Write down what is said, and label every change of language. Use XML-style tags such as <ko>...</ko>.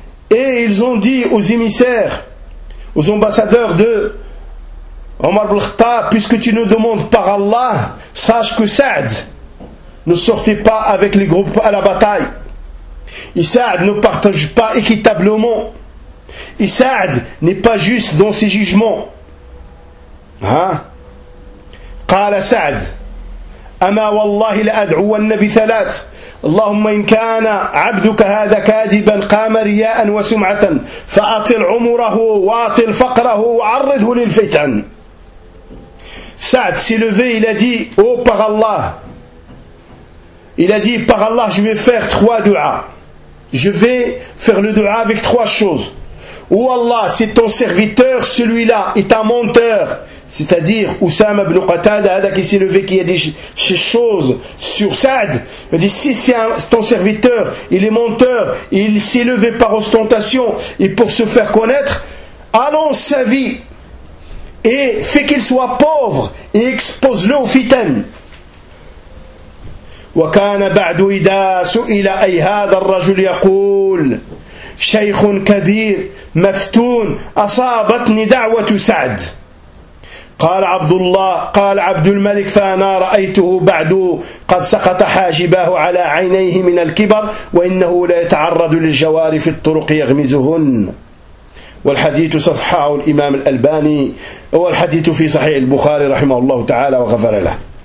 <fr>Et ils ont dit aux émissaires, aux ambassadeurs de Omar ibn Khattab, puisque tu nous demandes par Allah, sache que Sa'd ne sortait pas avec les groupes à la bataille. Et Sa'd ne partage pas équitablement. Et Sa'd n'est pas juste dans ses jugements. Hein?</fr> <ar>قال سعد أما والله لأدعو النبي ثلاث اللهم إن كان عبدك هذا كاذبا قام رياء وسمعة فأطل عمره وأطل فقره وعرضه للفتن.</ar> <fr>Sa'd s'est levé, il a dit oh par Allah, il a dit par Allah je vais faire trois duas, je vais faire le dua avec trois choses. « Oh Allah, c'est ton serviteur, celui-là, est un menteur. » C'est-à-dire, Oussama ibn Qatada, qui s'est levé, qui a dit ces choses sur Sa'd. Il dit, si c'est ton serviteur, il est menteur, et il s'est levé par ostentation, et pour se faire connaître, allons sa vie, et fais qu'il soit pauvre, et expose-le au fitan.</fr> <ar>« Wa kana ba'du ida su'ila ayhada al-rajul yaqul » شيخ كبير مفتون أصابتني دعوة سعد قال عبد الله قال عبد الملك فأنا رأيته بعد قد سقط حاجباه على عينيه من الكبر وإنه لا يتعرض للجوار في الطرق يغمزهن والحديث صححه الإمام الألباني والحديث في صحيح البخاري رحمه الله تعالى وغفر له.</ar>